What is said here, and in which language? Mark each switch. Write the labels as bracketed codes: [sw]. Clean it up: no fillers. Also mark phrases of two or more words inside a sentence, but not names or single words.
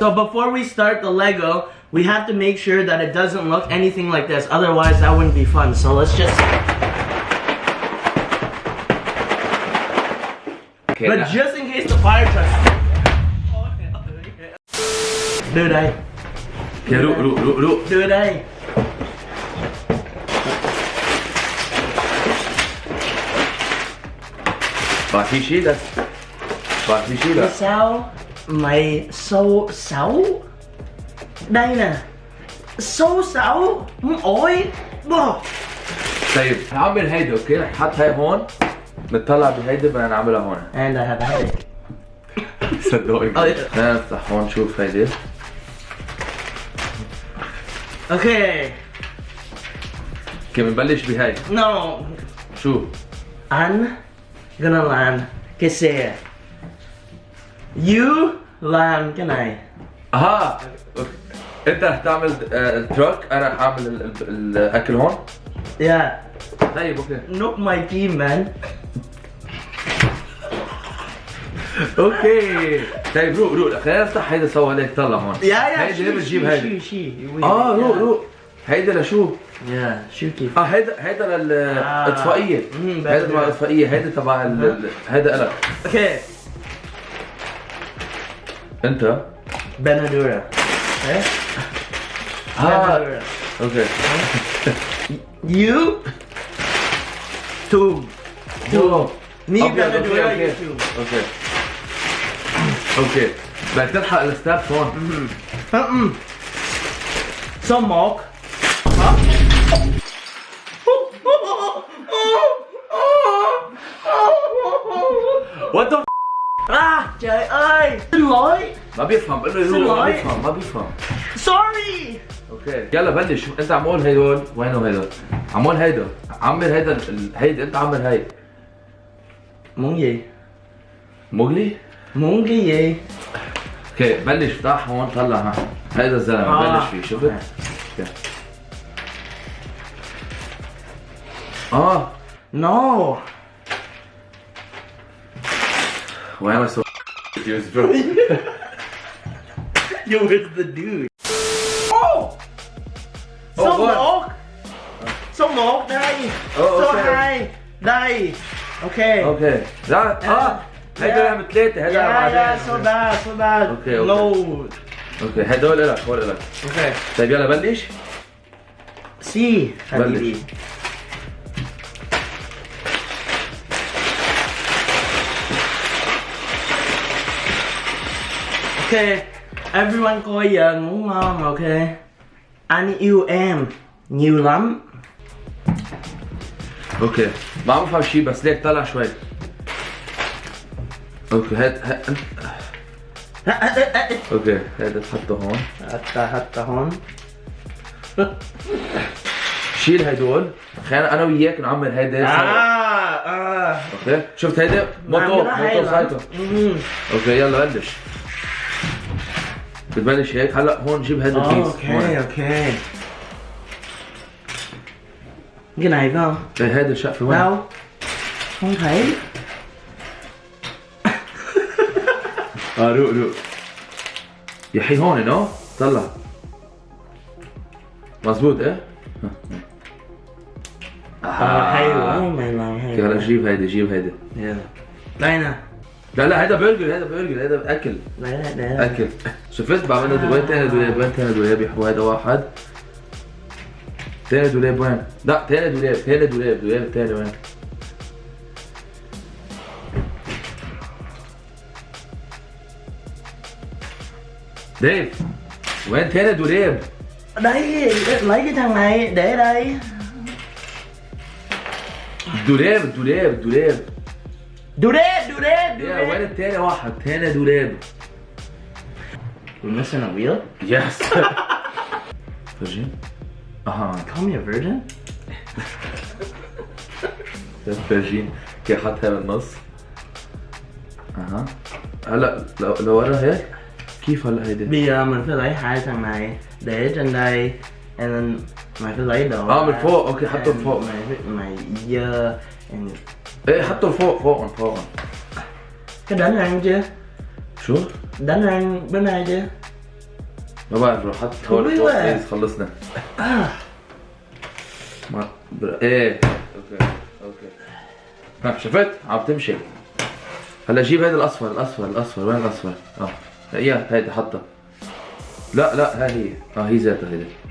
[en] So before we start the Lego, we have to make sure that it doesn't look anything like this. Otherwise, that wouldn't be fun. So let's just. Okay, but just in case the fire truck. Do they? Okay, look. Do they? [vi] Bác sĩ đó. Sao mày xấu xấu? Đây nè. Xấu xấu. Ôi. [ar] طيب هعمل هيدا، اوكي؟ رح حط هاي هون، بنطلع بهيدا بدنا نعملها هون. [en] And I have a headache. [ar] صدقني. خلينا نفتح هون نشوف هيدي. [en] Okay. [ar] اوكي بنبلش بهاي. [en] No. [ar] شو؟ [en] I'm gonna [vi] làm cái xe. You làm cái này. [ar] اها. انت رح تعمل التراك، انا رح اعمل الاكل هون. [en] Yeah. [ar] طيب اوكي. [en] Not my team, man. [ar] اوكي. طيب روق خلينا نفتح هيدا سوا. هيك طلع هون. يا هيدا بتجيب هيدا. شي. روق هيدا لشو؟ يا شو كيف؟ هيدا للاطفائية. هيدا تبع الاطفائية، هيدا تبع هيدا إلك. اوكي. انت [en] Benadura. Okay. [ar] Benadura. اوكي. [en] You tube. Me Benadura, you tube. [ar] اوكي. بدك تلحق الستابس هون. [vi] Số 1. [en] What the [vi] Trời ơi. Xin lỗi. [ar] ما بيفهم، بقول له ما بيفهم. [en] Sorry. [ar] اوكي يلا بلش. انت عمول هيدول، وينهم هيدول؟ عمول هيدا، عمر هيدا انت عمر هاي. [vi] Muốn gì? [ar] مغلي؟ [vi] Muốn cái gì? [ar] اوكي بلش افتح هون طلع ها. هيدا الزلمه بلش فيه، شفت؟ [en] No. Why am I so confused, bro? Yo, it's the dude. [vi] Số 1 đây. Số 2 đây. [en] Okay. [ar] Okay. هيدا عم ثلاثة. هيدا [en] so bad. Okay. No. [ar] اوكي هدول لك، هول لك. [en] Okay. [ar] طيب يلا بلش. سي حبيبي. [en] Ok, everyone [vi] coi giờ ngủ ngon, ok. Anh yêu em nhiều lắm. [ar] اوكي ما عم بفهم شيء بس ليك طلع شوي. اوكي اوكي هذا تحطه هون. حتى هون. شيل هدول خلينا انا وياك نعمل هيدا سوا. اوكي شفت هيدا موتو سايكل. اوكي يلا بلش. بتبلش هيك هلا هون جيب هيدا الكيس. اوكي. [vi] Cái này phải không? Đây hết được shot phải không? Đâu? Không thấy. [ar] روق يا حي هون نو طلع مظبوط ايه؟ [vi] حلو مày làm hay. [ar] هلا جيب هيدا يلا. [vi] đây nè. [ar] لا هيدا برجر هيدا اكل. لا اكل. شفت بعملنا وين تاني دولاب يا حبيبي هيدا واحد. تاني دولاب وين؟ لا تاني دولاب تاني وين؟ ديف وين تاني دولاب؟ [vi] Đấy, lấy cái thằng này để đây. [ar] دولاب دولاب. وين التاني واحد؟ تاني دولاب. [en] We're missing a wheel? Yes. Virgin? Call me a virgin? [ar] فيرجين كيف حطها بالنص. هلا لو ورا هيك كيف هلا هيدي؟ [vi] Bây giờ mình phải lấy hai thằng này để trên đây, [en] and then [vi] mày phải lấy đồ. [ar] من فوق اوكي حطه من فوق. [vi] mày dơ. [ar] ايه حطه فوق. [vi] Cái đánh răng chưa? [ar] شو؟ [vi] đánh răng bên này chưa? [ar] ما بعرف روح حط هون فوق بليز خلصنا. ايه اوكي ها شفت عم تمشي. هلا جيب هذا الاصفر وين الاصفر؟ يا هيدا حطها. لا هاي هي هي ذاتها هيدا.